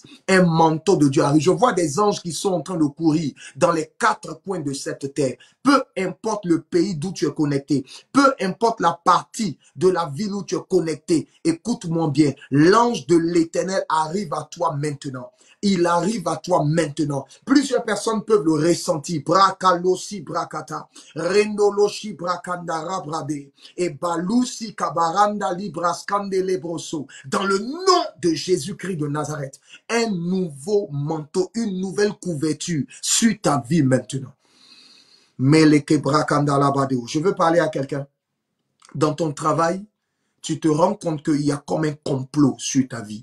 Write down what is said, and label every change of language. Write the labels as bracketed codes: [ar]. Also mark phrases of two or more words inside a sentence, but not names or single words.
[fr] Un manteau de Dieu arrive. Je vois des anges qui sont en train de courir dans les quatre coins de cette terre. Peu importe le pays d'où tu es connecté, peu importe la partie de la ville où tu es connecté, écoute-moi bien, l'ange de l'Éternel arrive à toi maintenant. Il arrive à toi maintenant. Plusieurs personnes peuvent le ressentir. Brakalosi brakata, rendoloshi brakandara brade, et balusi kabaranda libraskande lebroso. Dans le nom de Jésus-Christ de Nazareth, un nouveau manteau, une nouvelle couverture sur ta vie maintenant. Meleke brakandala badeo. Je veux parler à quelqu'un. Dans ton travail, tu te rends compte qu'il y a comme un complot sur ta vie.